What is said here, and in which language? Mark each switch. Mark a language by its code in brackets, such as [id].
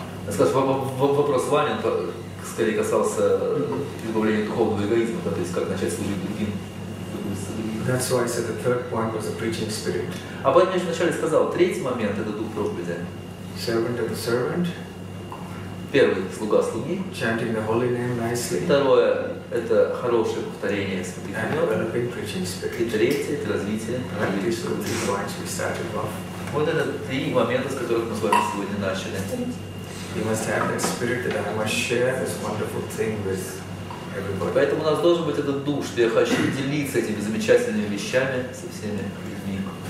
[ru] Скажем, вопрос Ваня скорее касался избавления духовного эгоизма, то есть как начать служить другим. [en] That's why I said the third point was the preaching spirit. [ru] А поэтому я вначале сказал, третий момент это дух проповеди. [en] Servant of the servant. [ru] Первый слуга слуги. [en] Chanting the holy name nicely. [ru] Второе это хорошее повторение святых [en] And [ru] имен. [en] developing preaching [ru] И [en] spirit. [ru] третье это развитие. [en] These are the 3 points we started off. [ru] Вот это три момента, с которых мы с вами сегодня начали. [en] You must have that spirit that I must share this wonderful thing with everybody. [ru] Поэтому у нас должен быть этот дух, что я хочу делиться этими замечательными вещами со всеми людьми.